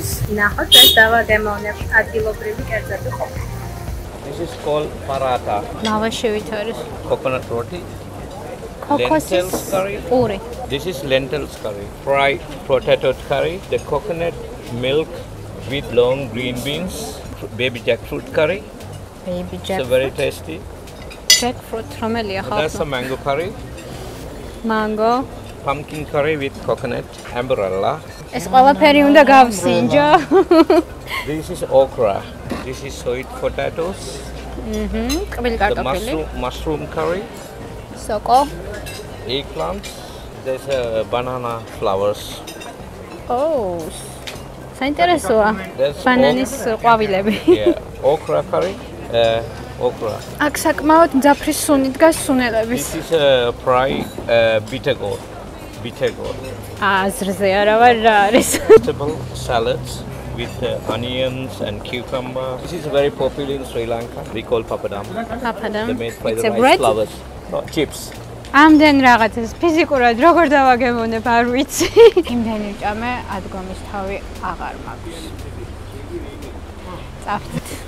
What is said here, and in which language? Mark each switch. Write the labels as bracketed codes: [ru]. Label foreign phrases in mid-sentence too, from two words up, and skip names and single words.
[ka] ნახოთ, ეს დავაგემოვნებთ ადგილობრივი კერძები ყოფილი. [en] This is called paratha. [ka] ლავაშივით არის. [en] Coconut roti. Lentils curry. Puri. This is lentils curry. Fried potato curry. The coconut milk with long green beans. Baby jackfruit curry. Baby jackfruit. It's very tasty. [ka] Jackfruit რომელია ხალხო? [en] That's a mango curry. Mango. Pumpkin curry with coconut. Amberella. [ka] ეს ყველაფერი უნდა გავსინჯო. [en] This is okra. This is sweet potatoes. [ka] ტკბილი [en] The [ka] კარტოფილი. [en] mushroom curry. [ka] სოკო. [en] Eggplants. There's banana flowers. [ka] Oh. საინტერესოა. [en] There's [ka] ბანანის ყვავილები. [en] Yeah, okra curry. Okra. [ka] აქ საკმაოდ მძაფრი სუნი დგას სუნელების. [en] This is fried bitter gourd. Bitter gourd. [ka] აზრზე არა ვარ რა არის. [en] Vegetable salads with onions and cucumber. This is very popular in Sri Lanka. We call papadam. Papadam. They made by It's the a rice bread? flowers. No, chips. [ka] ამდენ რაღაცას ფიზიკურად როგორ დავაგემოვნებ არ ვიცი. იმდენი ჭამე ადგომის თავი აღარ მაქვს. წავით.